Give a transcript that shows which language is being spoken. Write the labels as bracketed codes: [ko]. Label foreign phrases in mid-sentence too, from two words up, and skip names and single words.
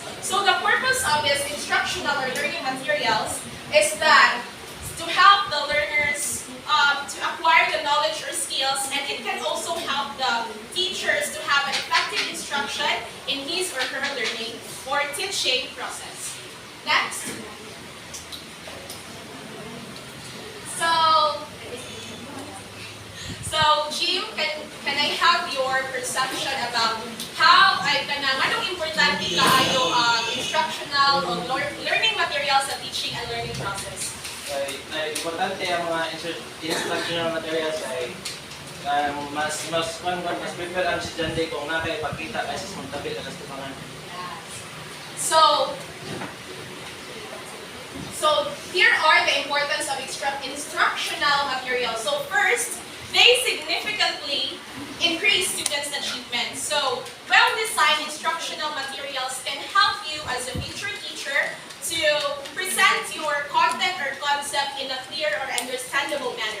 [en] So the purpose of this instructional or learning materials is that to help the learners to acquire the knowledge or skills, and it can also help the teachers to have an effective instruction in his or her learning or teaching process. Next. So Jim, can I have your perception about how [ceb] anong importante kaayo ang [en] instructional or learning materials sa teaching and learning process? [ceb] Importante ang mga [en] instructional materials [ceb] ay mas prefer ang estudyante kung nakapagkita kasi sa mga tabi na tumangan. [en] So here are the importance of instructional materials. So first, they significantly increase students' achievement. So, well-designed instructional materials can help you as a future teacher to present your content or concept in a clear or understandable manner.